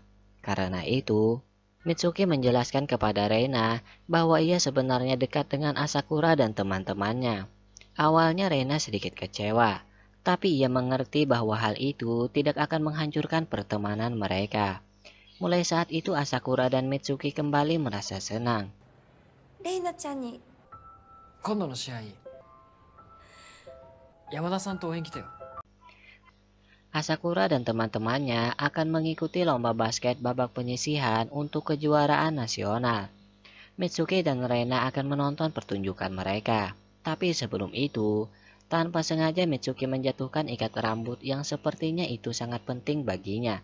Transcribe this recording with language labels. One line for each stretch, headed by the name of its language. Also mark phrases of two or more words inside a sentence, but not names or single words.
Indonesian: Karena itu, Mitsuki menjelaskan kepada Reina bahwa ia sebenarnya dekat dengan Asakura dan teman-temannya. Awalnya Reina sedikit kecewa, tapi ia mengerti bahwa hal itu tidak akan menghancurkan pertemanan mereka. Mulai saat itu Asakura dan Mitsuki kembali merasa senang.
Japanese: レイナちゃんに今度の試合山田さんと応援来てよ。
Indonesian: Asakura dan teman-temannya akan mengikuti lomba basket babak penyisihan untuk kejuaraan nasional. Mitsuki dan Reina akan menonton pertunjukan mereka. Tapi sebelum itu, tanpa sengaja Mitsuki menjatuhkan ikat rambut yang sepertinya itu sangat penting baginya.